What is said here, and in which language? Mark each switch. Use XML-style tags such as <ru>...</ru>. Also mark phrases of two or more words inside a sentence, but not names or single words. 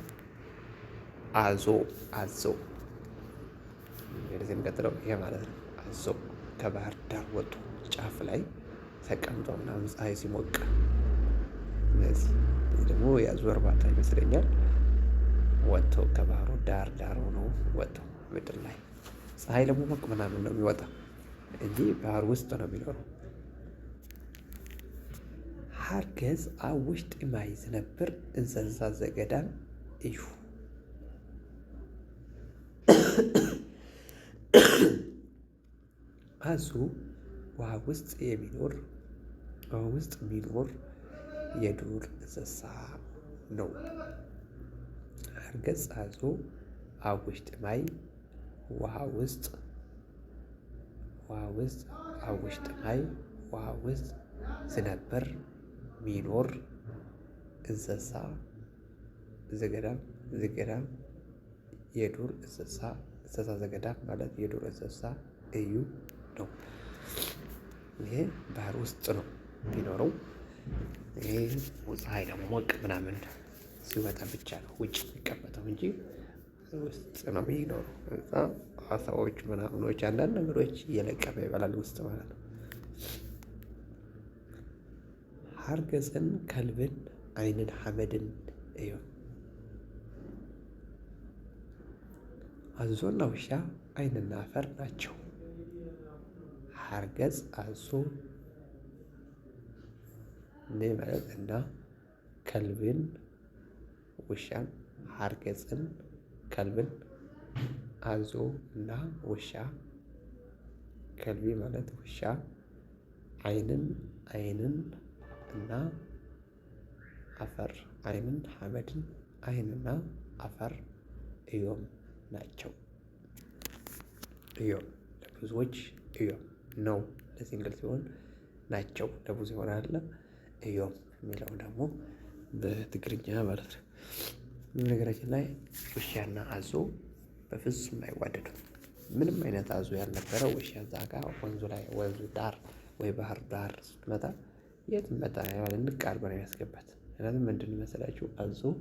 <am>አዞ እንደዚህ እንቀጥለው። ይሄ ማለት ነው አዞ ከባህር ዳር ወጡ ጫፍ ላይ ተቀምጦ ምናምን ፀሐይ ሲሞቅ፣ እነዚህ ደግሞ የአዞ እርባታ ይመስለኛል። ወጥተው ከባህሩ ዳር ሆነው ወጥተው ምድር ላይ ፀሐይ ለመሞቅ ምናምን ነው የሚወጣ እንጂ ባህር ውስጥ ነው የሚኖረው።</am> <ti>ሃርገጽ ኣብ ውሽጢ ማይ ዝነብር እንስሳ ዘገዳም እዩ።</ti> <am>አዞ ውሃ ውስጥ የሚኖር የዱር እንስሳ ነው። ሃርገጽ አዞ</am> <ti>ኣብ ውሽጢ ማይ</ti> <am>ውሃ ውስጥ ዝነብር ሚኖር</am> <ti>እንስሳ ዘገዳም</ti> <am>የዱር እንስሳ ዘገዳም ማለት የዱር እንስሳ እዩ ነው። ይሄ ባህር ውስጥ ነው የሚኖረው። ይሄ ፀሐይ ለመሞቅ ምናምን ሲወጣ ብቻ ነው ውጭ የሚቀመጠው እንጂ ውስጥ ነው የሚኖረው። እዛ አሳዎች ምናምኖች አንዳንድ ነገሮች እየለቀመ ይበላል ውስጥ ማለት ነው።</am> <ti>ሃርገጽን ከልብን ዓይንን ሓመድን እዩ።</ti> <am>አዞና ውሻ ዓይንና አፈር ናቸው። ሃርገጽ አዞ ማለት እና ከልብን ውሻን፣ ሃርገጽን ከልብን፣ አዞ እና ውሻ። ከልቢ ማለት ውሻ፣ ዓይንን እና አፈር፣</am> <ti>ዓይንን ሓመድን</ti> <am>አይንና አፈር እዮም ናቸው። እዮም ለብዙዎች እዮም ነው ለሲንግል ሲሆን ናቸው ለብዙ ይሆናል። እዮም የሚለው ደግሞ በትግርኛ ማለት ነው። ነገራችን ላይ ውሻና አዞ በፍጹም አይዋደዱም። ምንም አይነት አዞ ያልነበረው ውሻ እዛ ጋር ወንዙ ዳር ወይ ባህር ዳር ስትመጣ የት መጣ ማለት ንቅ አድርጎ ነው የሚያስገባት። ምክንያቱም ምንድን መሰላችሁ አዞ</am>